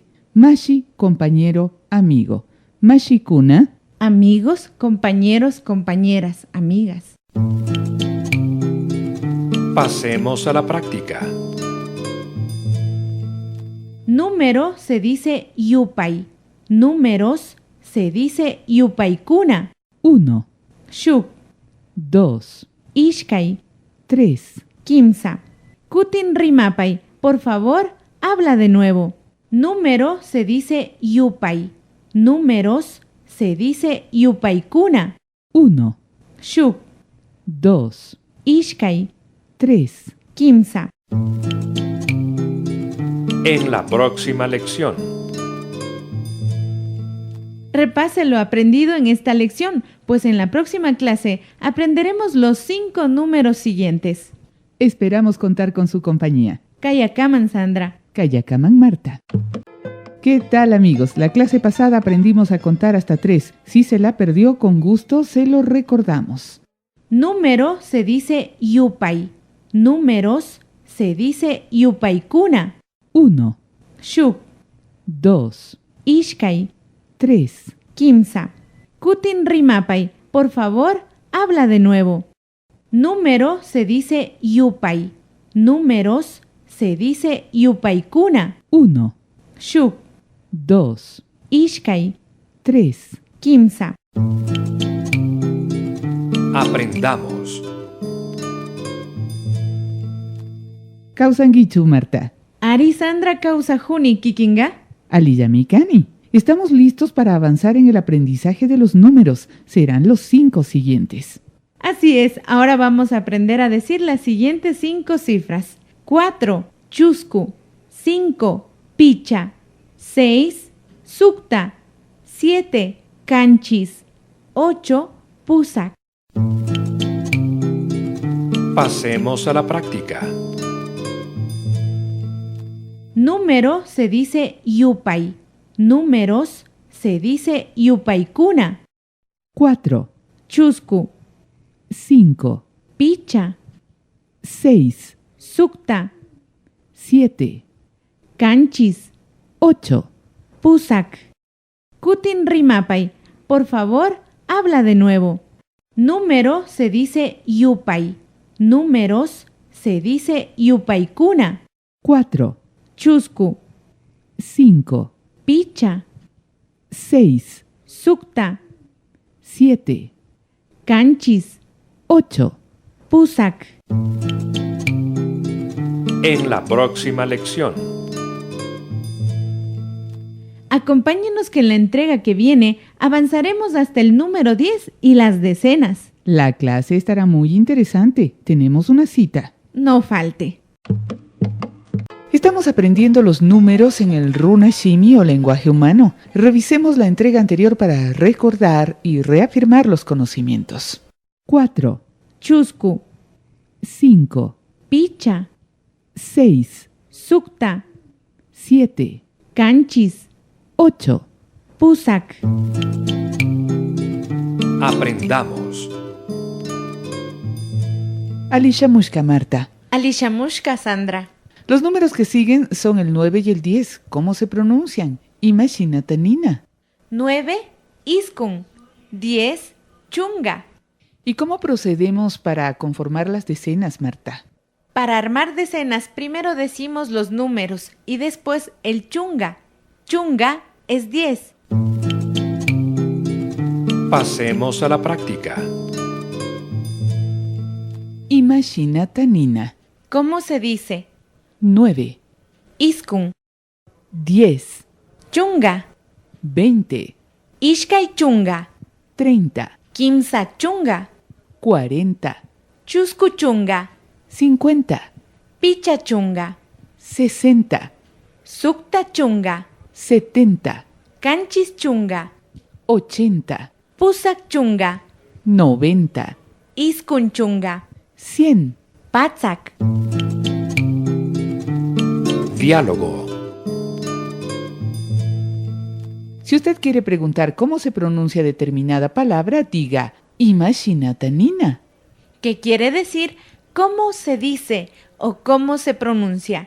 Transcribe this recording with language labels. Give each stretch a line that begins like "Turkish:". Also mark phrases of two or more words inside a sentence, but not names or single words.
Quechua: Mashi,
Spanish: compañero, amigo.
Quechua: Mashi cuna.
Spanish: Amigos, compañeros, compañeras, amigas. Pasemos a la práctica. Número se dice yupay. Números se dice yupaykuna. 1,
Quechua: Shuk,
Spanish: 2,
Quechua: ishkay,
Spanish: 3,
Quechua: kimsa. Kutin rimapay.
Spanish: Por favor, habla de nuevo. Número se dice yupay. Números se dice yupaykuna. 1,
Quechua: Shuk,
Spanish: 2,
Quechua: ishkay,
Spanish: 3.
Quechua: kimsa.
Spanish: En la próxima lección. Repase lo aprendido en esta lección, pues en la próxima clase aprenderemos los 5 números siguientes. Esperamos contar con su compañía.
Quechua: Kayakaman, Sandra.
Spanish: Kayakaman Marta. ¿Qué tal, amigos? La clase pasada aprendimos a contar hasta 3. Si se la perdió, con gusto se lo recordamos. Número se dice yupay. Números se dice yupaykuna. 1,
Quechua: Shuk,
Spanish: 2,
Quechua: ishkay,
Spanish: 3.
Quechua: kimsa. Kutin rimapay.
Spanish: Por favor, habla de nuevo. Número se dice yupay. Números se dice yupaykuna. 1,
Quechua: Shuk,
Spanish: 2,
Quechua: ishkay,
Spanish: 3.
Quechua: kimsa.
Spanish: Aprendamos.
Quechua: Kausangichu, Marta. Ari Sandra Kausajuni Kikinga. Aliyamikani.
Spanish: Estamos listos para avanzar en el aprendizaje de los números. Serán los 5 siguientes. Así es, ahora vamos a aprender a decir las siguientes 5 cifras. 4,
Quechua: chusku. 5, picha. 6, sukta. 7, canchis. 8, pusak.
Spanish: Pasemos a la práctica. Número se dice yupay. Números se dice yupaykuna. 4,
Quechua: Chusku,
Spanish: 5,
Quechua: picha,
Spanish: 6,
Quechua: sukta,
Spanish: 7,
Quechua: canchis,
Spanish: 8.
Quechua: pusak. Kutin rimapay.
Spanish: Por favor, habla de nuevo. Número se dice yupay. Números se dice yupaykuna. 4,
Quechua: Chusku,
Spanish: 5,
Quechua: picha,
Spanish: 6,
Quechua: sukta,
Spanish: 7,
Quechua: canchis,
Spanish: 8.
Quechua: pusak.
Spanish: En la próxima lección. Acompáñenos que en la entrega que viene avanzaremos hasta el número 10 y las decenas. La clase estará muy interesante. Tenemos una cita. No falte. Estamos aprendiendo los números en el Runa Shimi o lenguaje humano. Revisemos la entrega anterior para recordar y reafirmar los conocimientos. 4,
Quechua: Chusku,
Spanish: 5,
Quechua: picha,
Spanish: 6,
Quechua: sukta,
Spanish: 7,
Quechua: canchis,
Spanish: 8.
Quechua: pusak.
Spanish: Aprendamos.
Quechua: Alisha Mushka Marta. Alishamushka Sandra.
Spanish: Los números que siguen son el 9 y el 10. ¿Cómo se pronuncian? Imagínate,
Quechua: Nina. 9, iskun. 10, chunga.
Spanish: ¿Y cómo procedemos para conformar las decenas, Marta? Para armar decenas, primero decimos los números y después el chunga. Chunga es 10. Pasemos a la práctica. Imagínate, Nina. ¿Cómo se dice? 9,
Quechua: Iskun,
Spanish: 10,
Quechua: chunga,
Spanish: 20,
Quechua: ishkay chunga,
Spanish: 30,
Quechua: kimsa chunga,
Spanish: 40,
Quechua: chusku chunga,
Spanish: 50,
Quechua: picha chunga,
Spanish: 60,
Quechua: sukta chunga,
Spanish: 70,
Quechua: canchis chunga,
Spanish: 80,
Quechua: pusak chunga,
Spanish: 90,
Quechua: iskun chunga,
Spanish: 100. Diálogo. Si usted quiere preguntar cómo se pronuncia determinada palabra, diga imashinatanina. ¿Qué quiere decir cómo se dice o cómo se pronuncia?